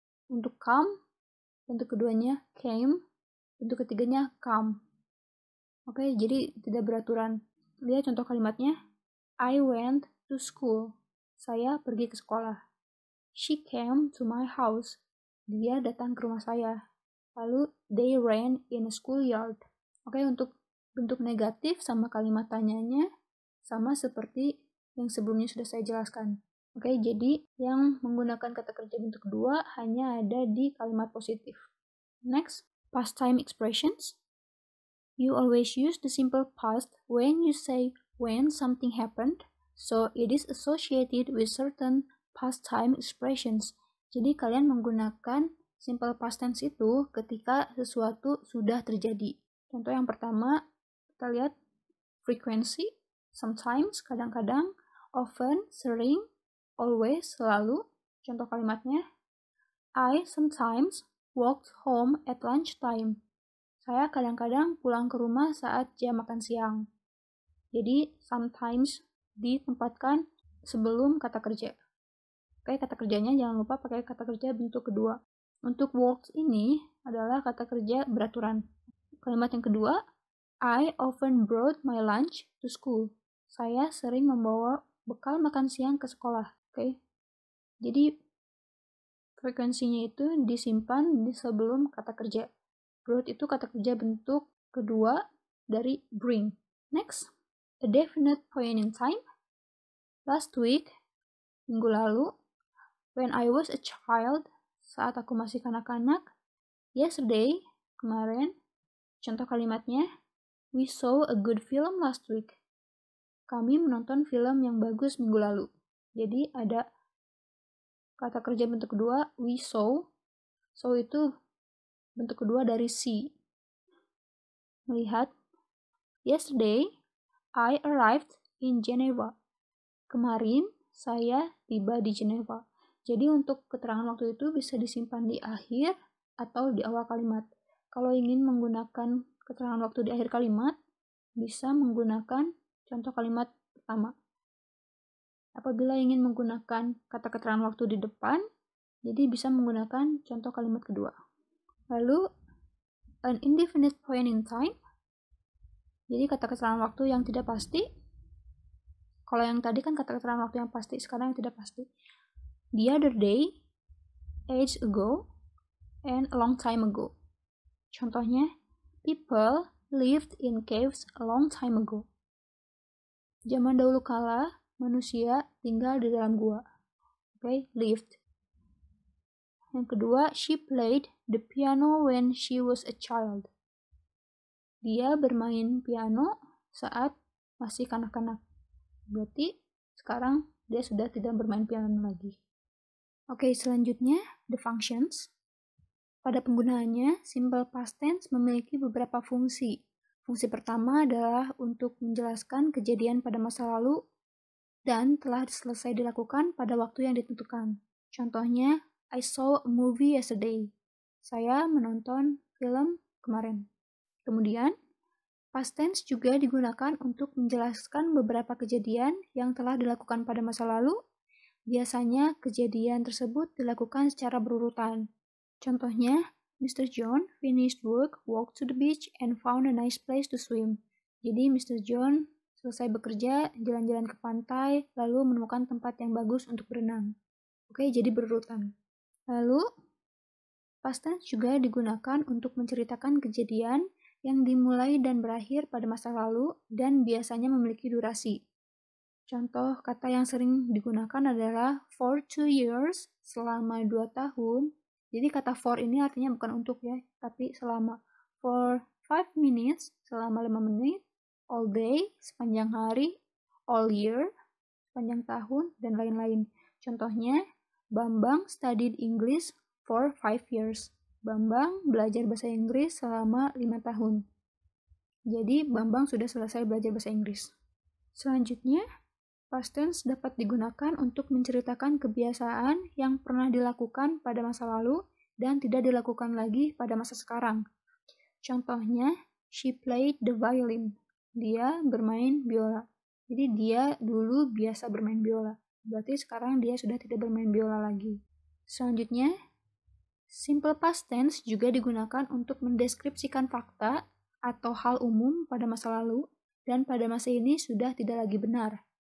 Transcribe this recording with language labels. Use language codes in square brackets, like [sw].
[id] Untuk come, bentuk keduanya came, bentuk ketiganya come. Oke, jadi tidak beraturan. Lihat contoh kalimatnya. [en] I went to school. [id] Saya pergi ke sekolah. [en] She came to my house. [id] Dia datang ke rumah saya. [en] Lalu, they ran in a schoolyard. [id] Oke, untuk bentuk negatif sama kalimat tanyanya sama seperti yang sebelumnya sudah saya jelaskan. Oke, jadi yang menggunakan kata kerja bentuk kedua hanya ada di kalimat positif. [en] Next, past time expressions. You always use the simple past when you say when something happened, so it is associated with certain past time expressions. [id] Jadi kalian menggunakan simple past tense itu ketika sesuatu sudah terjadi. Contoh yang pertama, kita lihat frequency, sometimes, kadang-kadang, often, sering, always, selalu. Contoh kalimatnya, [en] I sometimes walked home at lunchtime. [id] Saya kadang-kadang pulang ke rumah saat jam makan siang. Jadi, sometimes ditempatkan sebelum kata kerja. Oke, kata kerjanya jangan lupa pakai kata kerja bentuk kedua. Untuk walk ini adalah kata kerja beraturan. Kalimat yang kedua, [en] I often brought my lunch to school. [id] Saya sering membawa bekal makan siang ke sekolah. Oke. Jadi, frekuensinya itu disimpan di sebelum kata kerja. Brought itu kata kerja bentuk kedua dari bring. [en] Next, a definite point in time. Last week, [id] minggu lalu, [en] when I was a child, [id] saat aku masih kanak-kanak. [en] Yesterday, [id] kemarin. Contoh kalimatnya, [en] we saw a good film last week. [id] Kami menonton film yang bagus minggu lalu. Jadi ada kata kerja bentuk kedua, [en] we saw. [id] So itu bentuk kedua dari see. Melihat. Yesterday, I arrived in Geneva. Kemarin, saya tiba di Geneva. Jadi untuk keterangan waktu itu bisa disimpan di akhir atau di awal kalimat. Kalau ingin menggunakan keterangan waktu di akhir kalimat, bisa menggunakan contoh kalimat pertama. Apabila ingin menggunakan kata keterangan waktu di depan, jadi bisa menggunakan contoh kalimat kedua. [en] Lalu, an indefinite point in time. [id] Jadi kata keterangan waktu yang tidak pasti. Kalau yang tadi kan kata keterangan waktu yang pasti, sekarang yang tidak pasti. [en] The other day, age ago, and a long time ago. Contohnya, people lived in caves a long time ago. [id] Zaman dahulu kala, manusia tinggal di dalam gua. Oke, lived. Yang kedua, [en] she played the piano when she was a child. [id] Dia bermain piano saat masih kanak-kanak. Berarti sekarang dia sudah tidak bermain piano lagi. Oke, selanjutnya [en] the functions. [id] Pada penggunaannya, simple past tense memiliki beberapa fungsi. Fungsi pertama adalah untuk menjelaskan kejadian pada masa lalu dan telah selesai dilakukan pada waktu yang ditentukan. [en] Contohnya, I saw a movie yesterday. [id] Saya menonton film kemarin. Kemudian, past tense juga digunakan untuk menjelaskan beberapa kejadian yang telah dilakukan pada masa lalu. Biasanya kejadian tersebut dilakukan secara berurutan. Contohnya, Mr. [en] John finished work, walked to the beach, and found a nice place to swim. [id] Jadi, Mr. John selesai bekerja, jalan-jalan ke pantai, lalu menemukan tempat yang bagus untuk berenang. Oke, jadi berurutan. Lalu, past tense juga digunakan untuk menceritakan kejadian yang dimulai dan berakhir pada masa lalu dan biasanya memiliki durasi. Contoh kata yang sering digunakan adalah [en] for 2 years, [id] selama 2 tahun, Jadi kata for ini artinya bukan untuk ya, tapi selama. [en] For 5 minutes, [id] selama 5 menit. [en] All day, [id] sepanjang hari. [en] All year, [id] sepanjang tahun, dan lain-lain. [en] Contohnya, Bambang studied English for 5 years. [id] Bambang belajar bahasa Inggris selama 5 tahun. Jadi, Bambang sudah selesai belajar bahasa Inggris. Selanjutnya, past tense dapat digunakan untuk menceritakan kebiasaan yang pernah dilakukan pada masa lalu dan tidak dilakukan lagi pada masa sekarang. [en] Contohnya, she played the violin. [id] Dia bermain biola. Jadi dia dulu biasa bermain biola. Berarti sekarang dia sudah tidak bermain biola lagi. Selanjutnya, simple past tense juga digunakan untuk mendeskripsikan fakta atau hal umum pada masa lalu dan pada masa ini sudah tidak lagi benar.